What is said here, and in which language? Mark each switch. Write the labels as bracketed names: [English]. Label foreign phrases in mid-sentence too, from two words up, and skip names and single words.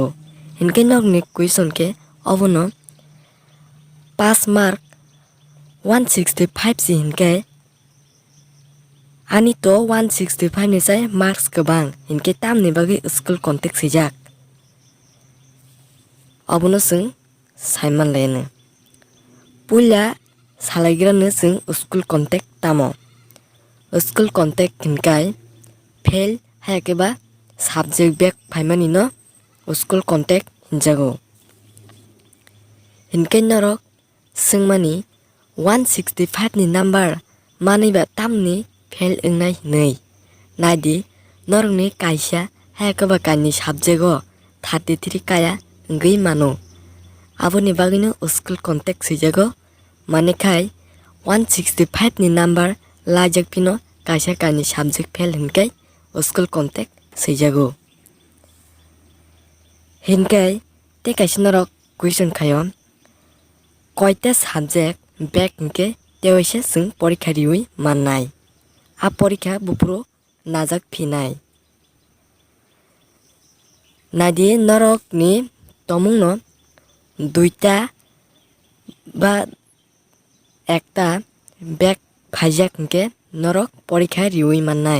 [Kok Borok] Hinkai nokni question ke obono [English] pass mark [Kok Borok] 165 si hinkai ani to 165 ni sai marks kwbang hinkai tamni bagui [English] school contact [Kok Borok] sijak. Obono swng saiman laino. Puila salaigrano swng [English] school contact [Kok Borok] tamo. [English] School contact [Kok Borok] hinkai fail hayakeba [English] subject back [Kok Borok] phaimani no [English] school contact [Kok Borok] hinjago. Hinkai norok swngmani 165 ni number maniba tamni fail engnai hinui naidi norokni kaisa hayakeba kaini subject o 33 kaya ngui mano. Aboni bagino [English] school contact [Kok Borok] sijago manikhai 165 ni number lajak pino kaisa kaini subject fail hinkai [English] school contact [Kok Borok] sijago. Hinkai te kaisa norok question khayo koita [English] subject back [Kok Borok] hinke tewaisa swng porikha riui mannai. A porikha bufuro najak phinai. Nadi norok ni tomungno [Bangla] duita ba ekta [Kok Borok] back phaijak hinke norok porikha riui mannai.